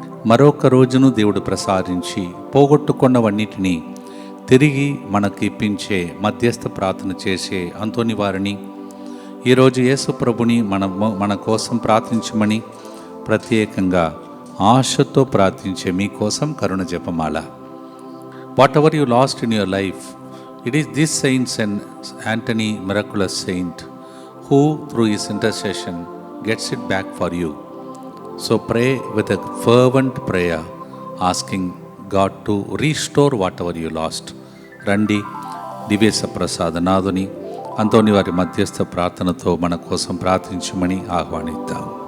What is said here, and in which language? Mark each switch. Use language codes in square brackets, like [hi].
[te] మరొక రోజును దేవుడు ప్రసాదించి పోగొట్టుకున్నవన్నిటినీ తిరిగి మనకు ఇప్పించే మధ్యస్థ ప్రార్థన చేసే అంతోని వారిని ఈరోజు యేసు ప్రభుని మన కోసం ప్రార్థించమని ప్రత్యేకంగా ఆశతో ప్రార్థించే మీకోసం కరుణ జపమాల. [en] Whatever you lost in your life, it is this saints and Anthony miraculous saint who through his intercession gets it back for you. So pray with a fervent prayer asking God to restore whatever you lost. [te] రండి, దివ్య ప్రసాద నాదుని అంతోని వారి మధ్యస్థ ప్రార్థనతో మన కోసం ప్రార్థించమని ఆహ్వానిద్దాం.